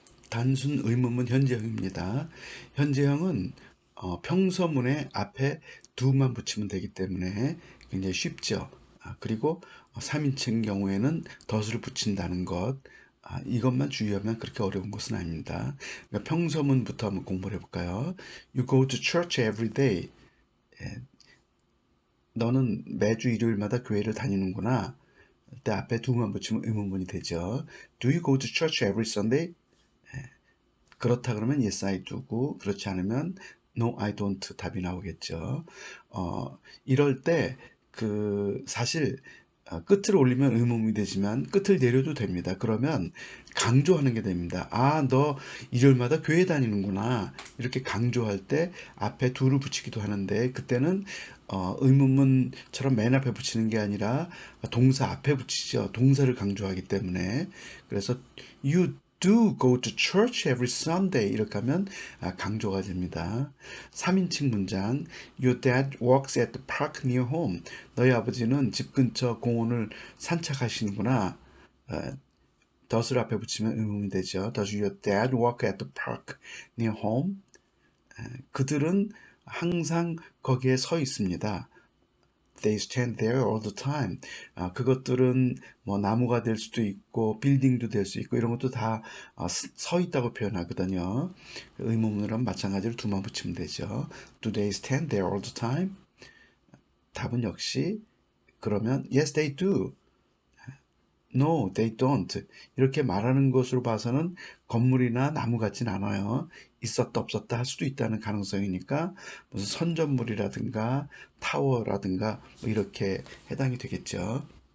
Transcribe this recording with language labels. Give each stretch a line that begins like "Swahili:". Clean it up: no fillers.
Korean: 단순 의문문 현재형입니다. 현재형은 평서문의 앞에 do만 붙이면 되기 때문에 굉장히 쉽죠. 그리고 3인칭 경우에는 덫을 붙인다는 것, 이것만 주의하면 그렇게 어려운 것은 아닙니다. 그러니까 평서문부터 한번 공부를 해볼까요?
English: You go to church every day.
Korean: 예, 너는 매주 일요일마다 교회를 다니는구나. 그때 앞에 do만 붙이면 의문문이 되죠.
English: Do you go to church every Sunday?
Korean: 그렇다 그러면
English: yes, I do
Korean: 고 그렇지 않으면
English: no, I don't
Korean: 답이 나오겠죠. 이럴 때 사실 끝을 올리면 의문이 되지만 끝을 내려도 됩니다. 그러면 강조하는 게 됩니다. 너 일요일마다 교회 다니는구나. 이렇게 강조할 때 앞에 do를 붙이기도 하는데 그때는 의문문처럼 맨 앞에 붙이는 게 아니라 동사 앞에 붙이죠. 동사를 강조하기 때문에. 그래서
English: you do go to church every Sunday
Korean: 이렇게 하면 강조가 됩니다. 3인칭 문장
English: Your dad works at the park near home.
Korean: 너희 아버지는 집 근처 공원을 산책하시는구나. does를 앞에 붙이면 의문이 되죠.
English: Does your dad work at the park near home?
Korean: 그들은 항상 거기에 서 있습니다.
English: They stand there all the time.
Korean: 그것들은 뭐 나무가 될 수도 있고 빌딩도 될 수 있고 이런 것도 다 서 있다고 표현하거든요. 의문문이랑 마찬가지로 두만 붙이면 되죠.
English: Do they stand there all the time?
Korean: 답은 역시 그러면
English: yes they do. No, they don't.
Korean: 이렇게 말하는 것으로 봐서는 건물이나 나무 같진 않아요. 있었다 없었다 할 수도 있다는 가능성이니까 무슨 선전물이라든가 타워라든가 뭐 이렇게 해당이 되겠죠.